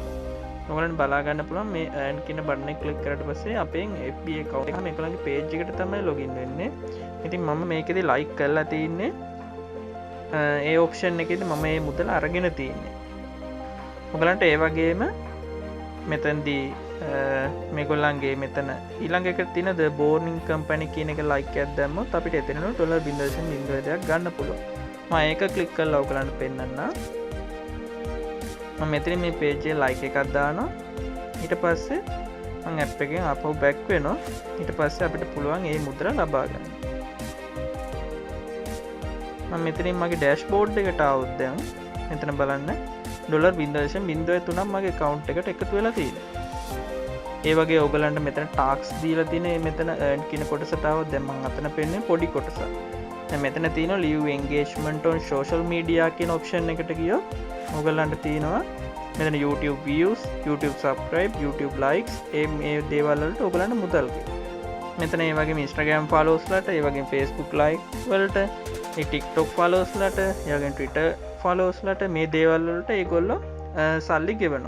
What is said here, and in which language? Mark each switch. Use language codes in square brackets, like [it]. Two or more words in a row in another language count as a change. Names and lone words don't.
[si] ඔයගලන්ට බලා ගන්න පුළුවන් මේ earn කියන බටන් එක ක්ලික් කරාට පස්සේ අපේ FB account එක මේගොල්ලන්ගේ page එකට තමයි login වෙන්නේ. ඉතින් මම මේකෙදි like කරලා තින්නේ ඒ option එකේදී මම මේ මුදල අරගෙන තින්නේ. ඔයගලන්ට ඒ වගේම මෙතනදී මේගොල්ලන්ගේ මෙතන ඊළඟ එක තියෙන the boring company කියන එක like එකක් දැම්මොත් අපිට එතන $0.02 ගන්න පුළුවන්. මම ඒක ක්ලික් කරලා ඔයගලන්ට පෙන්නන්නම්. මම මෙතන මේ page එකේ like එකක් දානවා. ඊට පස්සේ මම app එකෙන් ආපහු back වෙනවා. ඊට පස්සේ අපිට පුළුවන් මේ මුද්‍ර ලබා ගන්න. මම මෙතනින් මගේ dashboard එකට ආවොත් දැන් මෙතන බලන්න $0.03ක් මගේ account එකට එකතු වෙලා තියෙනවා. ඒ වගේ ඔයගලන්ට මෙතන tasks දීලා තියෙන මෙතන earn කියන කොටසට ආවොත් දැන් මම අතන පෙන්නේ පොඩි කොටසක්. දැන් මෙතන තියෙනවා [en] leave engagement on social media [si] කියන option එකට ගියොත් ඔයගලන්ට තියෙනවා මෙතන YouTube views, YouTube subscribe, YouTube likes මේ දේවල් වලට ඔයගලන්ට මුදල් ගන්නවා. මෙතන ඒ වගේම Instagram followers ලට, ඒ වගේම Facebook like වලට, ඒ TikTok followers ලට, ඒ වගේම Twitter followers ලට මේ දේවල් වලට ඒගොල්ලෝ සල්ලි ගෙවනවා.